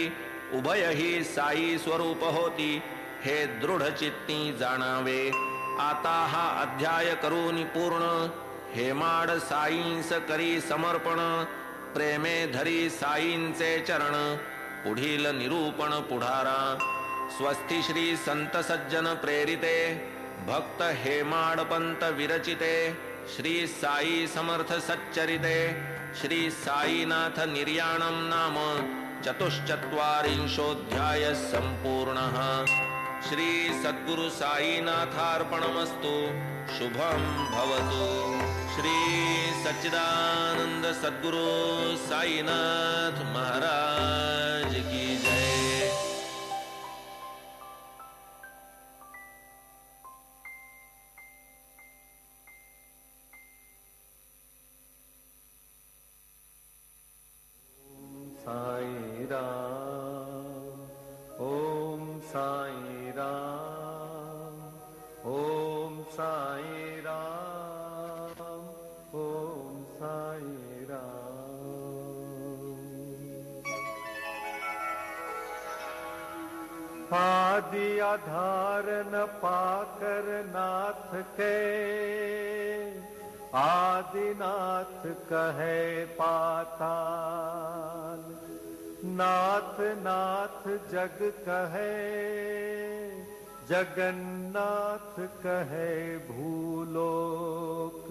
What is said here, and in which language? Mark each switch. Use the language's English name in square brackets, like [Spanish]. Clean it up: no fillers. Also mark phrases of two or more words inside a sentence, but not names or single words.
[Marathi] उभय ही साई स्वरूप होती, हे दृढ चित्ती जाणावे. आता हा अध्याय करून पूर्ण, हेमाड साईंस करी समर्पण. प्रेमे धरी साईंचे चरण, पुढील निरूपण पुढारा. [Sanskrit] स्वस्ति श्री संत सज्जन प्रेरिते, भक्त हेमाडपंत विरचिते. श्री साई समर्थ सच्चरिते, श्री साईनाथ निर्याणं नाम चतुश्चत्वारिंशोऽध्याय संपूर्णः. श्री सद्गुरु साईनाथार्पणमस्तु. शुभं भवतु. [Hindi] श्री सच्चिदानंद सद्गुरु साईनाथ महाराज की जय. साई राम, ओम साई राम, ओम साई राम, ओम साई राम. आदि आधार न पाकर नाथ के, आदिनाथ कहे पाताल. नाथ नाथ जग कहे, जगन्नाथ कहे भूलोक.